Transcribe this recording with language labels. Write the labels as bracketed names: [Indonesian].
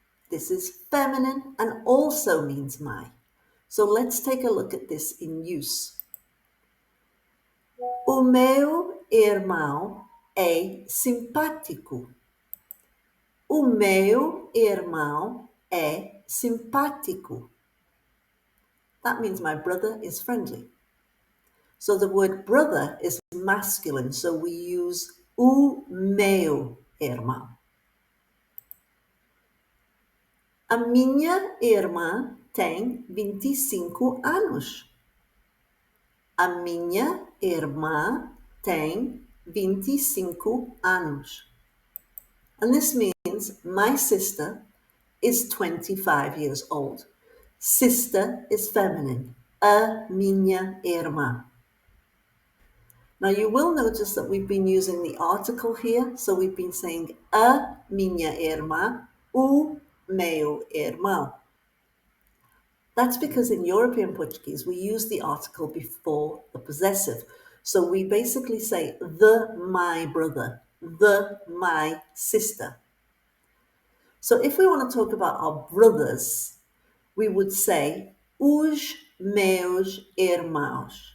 [English] This is feminine and also means my. So let's take a look at this in use. [Portuguese] O meu irmão é simpático. O meu irmão é simpático. [English] That means my brother is friendly. So the word brother is masculine, so we use [Portuguese] o meu irmão. A minha irmã tem 25 anos. A minha irmã tem 25 anos. [English] And this means my sister is 25 years old. Sister is feminine. [Portuguese] A minha irmã. [English] Now you will notice that we've been using the article here. So we've been saying [Portuguese] a minha irmã, o meu irmão. [English] That's because in European Portuguese, we use the article before the possessive. So we basically say the my brother, the my sister. So if we want to talk about our brothers, we would say [Portuguese] os meus irmãos.